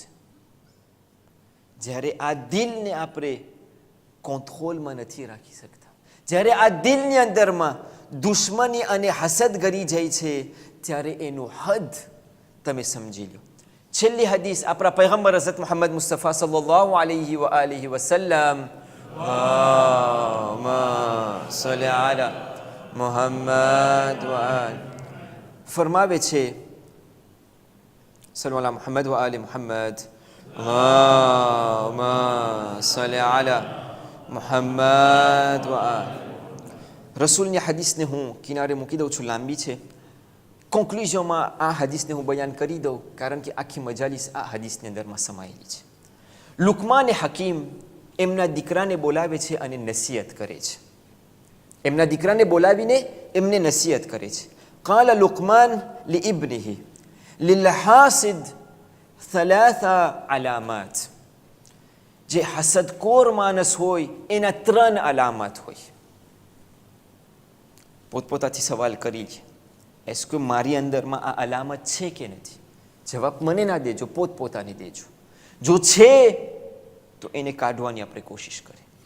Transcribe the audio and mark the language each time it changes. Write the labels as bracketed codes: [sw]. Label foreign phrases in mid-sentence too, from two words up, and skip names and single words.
[gu] જ્યારે આ દિલને આપણે કંટ્રોલમાં નથી રાખી શકતા, જ્યારે આ દિલની અંદરમાં દુશ્મની અને હસદ ગરી જાય છે, ત્યારે એનું હદ તમે સમજી લો. છેલ્લી હદીસ આપણા પૈગંબર હઝરત મુહમ્મદ મુસ્તફા [ar] صلى الله عليه وسلم, اللهم صل على محمد وآل. [gu] ફરમાવે છે [ar] صلوا على محمد وآل محمد. اللهم صل على محمد وآل. [gu] રસૂલની હદીસને હું કિનારે મૂકી દઉં છું, લાંબી છે. કોન્ક્લુઝનમાં આ હદીસને હું બયાન કરી દઉં, કારણ કે આખી મજાલિસ આ હદીસની અંદરમાં સમાયેલી છે. લુકમાન હકીમ એમના દીકરાને બોલાવે છે અને નસીહત કરે છે. એમના દીકરાને બોલાવીને એમને નસીહત કરે છે. [ar] قال لقمان لابنه للحاسد ثلاث علامات. [gu] જે હસદખોર માણસ હોય એના 3 અલામત હોય. પોતપોતાથી સવાલ કરી લે, એસકે મારી અંદરમાં આ અલામત છે કે નથી? જવાબ મને ના દેજો, પોતપોતાને દેજો. જો છે તો એને કાઢવાની આપણે કોશિશ કરીએ.